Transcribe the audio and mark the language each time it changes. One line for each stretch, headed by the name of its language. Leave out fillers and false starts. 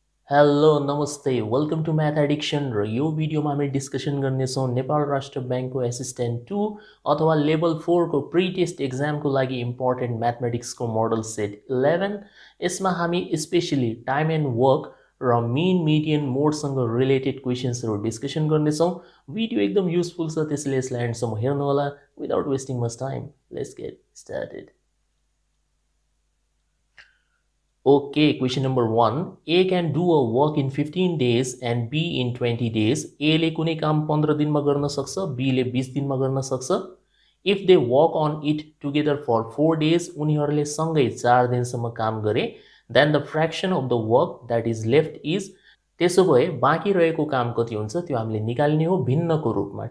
Nepali: Hello नमस्ते
English: welcome to math addition
Nepali: र यो भिडियोमा हामी डिस्कसन गर्नेछौँ नेपाल राष्ट्र ब्याङ्कको एसिस्टेन्ट 2 अथवा लेभल 4 को प्री टेस्ट एक्जामको लागि इम्पोर्टेन्ट म्याथमेटिक्सको मोडल सेट 11। यसमा हामी स्पेशली टाइम एन्ड वर्क र मिन मिडियन मोडसँग रिलेटेड क्वेशन्सहरू डिस्कसन गर्नेछौँ। भिडियो एकदम युजफुल छ, त्यसैले यसलाई एन्डसम्म हेर्नुहोला।
English: Without wasting much time, let's get started. Okay, question number 1. A can do a work in 15 days and B in 20 days.
Nepali: A ले कुनै काम 15 दिनमा गर्न सक्छ, B ले 20 दिनमा गर्न सक्छ।
English: If they work on it together for 4 days,
Nepali: उनीहरूले सँगै 4 दिनसम्म काम गरे,
English: then the fraction of the work that is left is,
Nepali: त्यसो भए बाँकी रहेको काम कति हुन्छ त्यो हामीले निकाल्ने हो भिन्नको रूपमा।